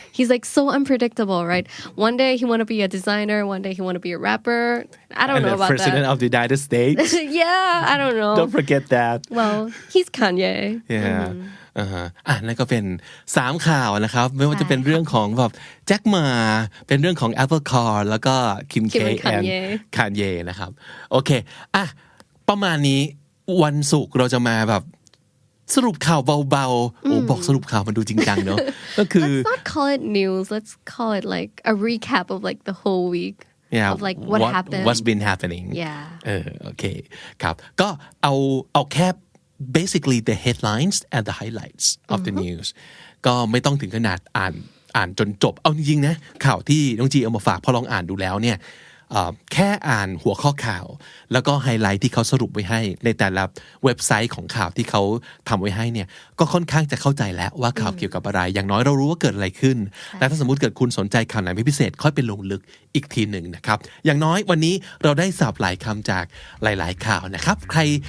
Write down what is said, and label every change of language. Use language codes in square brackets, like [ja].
[en] He's like so unpredictable, right? One day he want to be a designer, one day he want to be a rapper. I don't know about that. And the president of the United States. Yeah, I don't know. Don't forget that. Well, he's Kanye. Yeah. [th] นั่นก็เป็น3ข่าวนะครับไม่ว่าจะเป็นเรื่องของแบบแจ็คหม่าเป็นเรื่องของ Apple Car แล้วก็คิมเคแอนคานเยนะครับโอเคประมาณนี้วันศุกร์เราจะมาแบบสรุปข่าวเบาๆบอกสรุปข่าวมันดูจริงจังเนอะก็คือ [en] Let's not call it news let's call it like a recap of like the whole week of like what happened what's been happening [th] โอเคครับก็เอาแค่ [en] basically the headlines and the highlights of the news [th] ก็ไม่ต้องถึงขนาดอ่านจนจบเอาจริงๆนะข่าวที่น้องจีเอามาฝากพอลองอ่านดูแล้วเนี่ย แค่อ่านหัวข้อข่าวแล้วก็ไฮไลท์ที่เขาสรุปไว้ให้ในแต่ละเว็บไซต์ของข่าวที่เขาทำไว้ให้เนี่ยก็ค่อนข้างจะเข้าใจแล้วว่าข่าวเกี่ยวกับอะไรอย่างน้อยเรารู้ว่าเกิดอะไรขึ้นและถ้าสมมุติเกิดคุณสนใจข่าวไหนเป็นพิเศษค่อยไปลงลึกอีกทีหนึ่งนะครับอย่างน้อยวันนี้เราได้ศัพท์หลายคำจากหลายๆข่าวนะครับใคร